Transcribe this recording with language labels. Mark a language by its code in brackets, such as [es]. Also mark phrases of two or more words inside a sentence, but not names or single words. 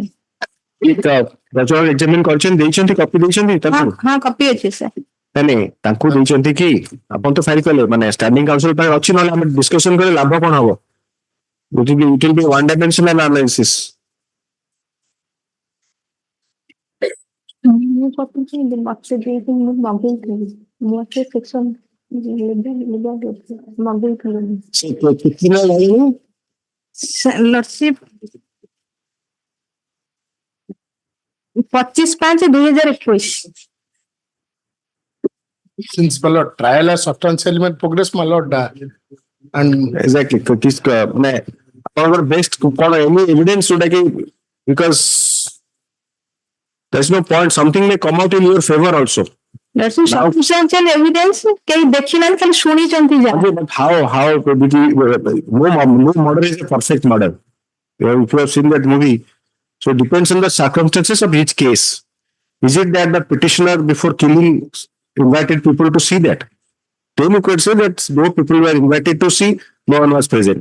[or] 10 ଜଣ ଏକ୍ସାମିନ କରିଛନ୍ତି, ଦେଇଛନ୍ତି, କପି ଦେଇଛନ୍ତି ତାଙ୍କୁ? ହଁ କପି ଅଛି ସାର୍। ନାଇଁ ତାଙ୍କୁ ଦେଇଛନ୍ତି କି ଆପଣ ତ ଫାଇଲ କଲେ, ମାନେ [en] standing counsel [or] ପାଇଁ ଅଛି, ନହେଲେ ଆମେ ଡିସ୍କସନ କଲେ ଲାଭ କଣ ହବ? [en] It will be one dimensional analysis. [or] ମୁଁ କପି ମତେ ଦେଇକି ମୁଁ ମଗେଇଥିଲି, ମୁଁ ସେ ସେକ୍ସନ ମଗେଇଥିଲି। ଲର୍ଡସିପ 25/5/2021। [en] Since my lord, trial has substantially made progress, my lord, and Exactly. [or] ଆପଣଙ୍କର ବେଷ୍ଟ କଣ [en] any evidence [or] ଯୋଉଟା କି, [en] because there is no point, something may come out in your favor also. That's substantial evidence [or] କେହି ଦେଖିନାହାନ୍ତି, ଖାଲି ଶୁଣିଛନ୍ତି ଯାହା। [en] But how no murder is a perfect murder. If you have seen that movie, so it depends on the circumstances of each case. Is it that the petitioner before killing invited people to see that? Then you could say that no people were invited to see, no one was present.